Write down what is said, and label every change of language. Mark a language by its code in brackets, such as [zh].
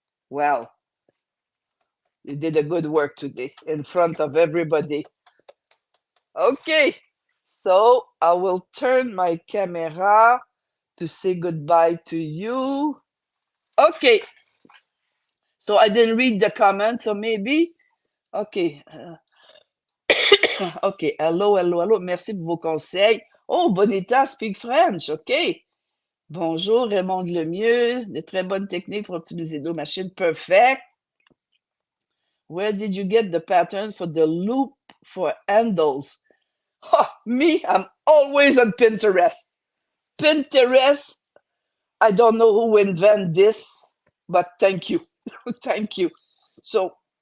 [en] Well, you did a good work today in front of everybody. Okay, so I will turn my camera to say goodbye to you. Okay, so I didn't read the comments, so maybe. Okay. OK. Hello. [fr] Merci pour vos conseils. [en] Oh, Bonita speak French. OK. [fr] Bonjour, Raymond Lemieux. De très bonnes techniques pour optimiser nos machines. [en] Perfect. Where did you get the pattern for the loop for handles? Oh, me, I'm always on Pinterest. Pinterest, I don't know who invented this, but thank you. Thank you. So